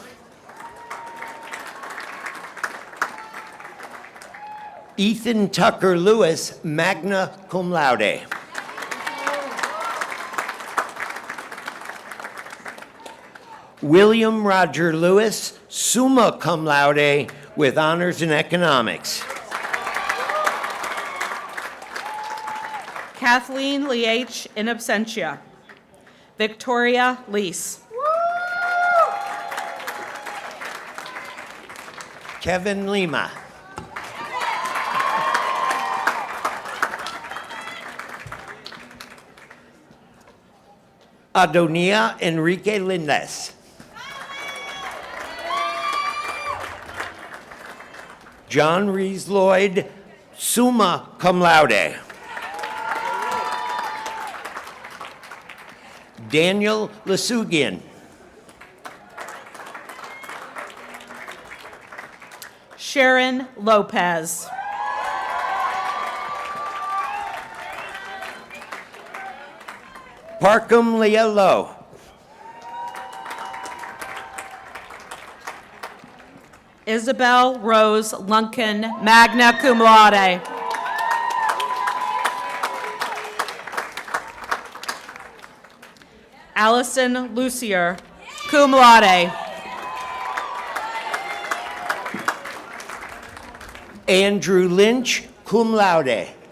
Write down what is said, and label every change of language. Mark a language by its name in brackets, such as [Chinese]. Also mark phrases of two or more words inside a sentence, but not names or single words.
[English] Ethan Tucker Lewis, [Latin] magna cum laude. [English] William Roger Lewis, [Latin] summa cum laude, [English] with honors in economics. Kathleen Leach, [Latin] in absentia. [English] Victoria Lease. Kevin Lima. Adonia Enrique Lindes. John Rees Lloyd, [Latin] summa cum laude. [English] Daniel Lasugian. Sharon Lopez. Parkham Leah Lowe. Isabel Rose Lunkin, [Latin] magna cum laude. [English] Allison Lucier, [Latin] cum laude. [English] Andrew Lynch, [Latin] cum laude.